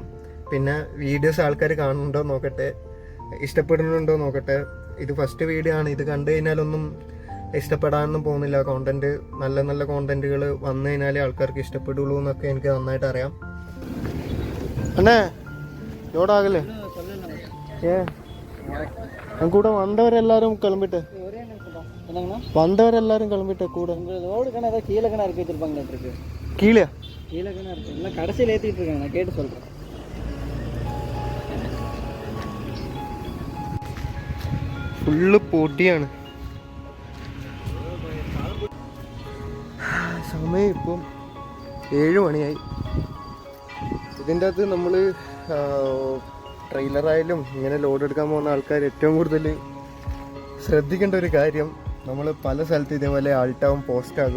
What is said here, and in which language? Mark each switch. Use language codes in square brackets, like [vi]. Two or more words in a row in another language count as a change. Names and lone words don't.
[ml] പിന്നെ വീഡിയോസ് ആൾക്കാർ കാണുന്നുണ്ടോ നോക്കട്ടെ, ഇഷ്ടപ്പെടുന്നുണ്ടോ നോക്കട്ടെ. ഇത് ഫസ്റ്റ് വീഡിയോ ആണ്, ഇത് കണ്ടു കഴിഞ്ഞാലൊന്നും ഇഷ്ടപ്പെടാനൊന്നും പോകുന്നില്ല. കോണ്ടന്റ്, നല്ല കോണ്ടന്റുകൾ വന്നു കഴിഞ്ഞാലേ ആൾക്കാർക്ക് ഇഷ്ടപ്പെടുള്ളൂ എന്നൊക്കെ എനിക്ക് നന്നായിട്ട് അറിയാം. അണ്ണേ ലോഡാകല്ലേ? [ta] கூட வந்தவரெல்லாரும் கிளம்பிட்டு கூட கீழே இறக்கி வச்சிருப்பாங்க. கீழே இருக்கு, இல்லை கடைசியில் ஏற்றிட்டு இருக்காங்க. நான் கேட்டு சொல்கிறேன். [ml] ഫുള്ള് പൊടിയാണ്. സമയം ഇപ്പം 7 മണിയായി. ഇതിൻ്റെ അകത്ത് നമ്മൾ ട്രെയിലറായാലും ഇങ്ങനെ ലോഡ് എടുക്കാൻ പോകുന്ന ആൾക്കാർ ഏറ്റവും കൂടുതൽ ശ്രദ്ധിക്കേണ്ട ഒരു കാര്യം, നമ്മൾ പല സ്ഥലത്ത് ഇതേപോലെ ആൾട്ടാവും, പോസ്റ്റാകും.